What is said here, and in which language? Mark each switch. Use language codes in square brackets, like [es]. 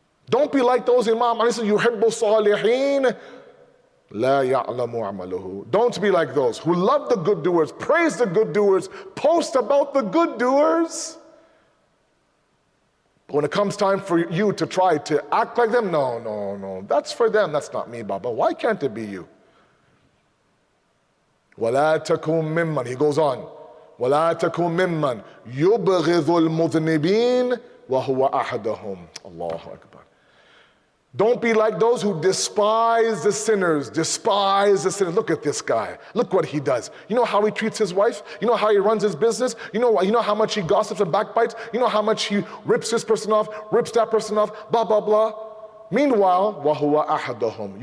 [en] Don't be like those Imam Ali says, [ar] يُحِبُّ الصَّالِحِينَ لَا يَعْلَمُ عَمَلُهُ. [en] Don't be like those who love the good doers, praise the good doers, post about the good doers. But when it comes time for you to try to act like them, no, that's for them, that's not me, Baba. Why can't it be you? [ar] وَلَا تَكُن مِمَّنْ, [en] he goes on, [ar] وَلَا تَكُن مِمَّنْ يُبْغِضُ الْمُذْنِبِينَ وَهُوَ أَحَدَهُمْ. Allahu Akbar. [en] Don't be like those who despise the sinners, despise the sinners. Look at this guy. Look what he does. You know how he treats his wife? You know how he runs his business? You know how much he gossips and backbites? You know how much he rips this person off, rips that person off, blah, blah, blah. Meanwhile, [ar] وَهُوَ أَحَدُهُمْ.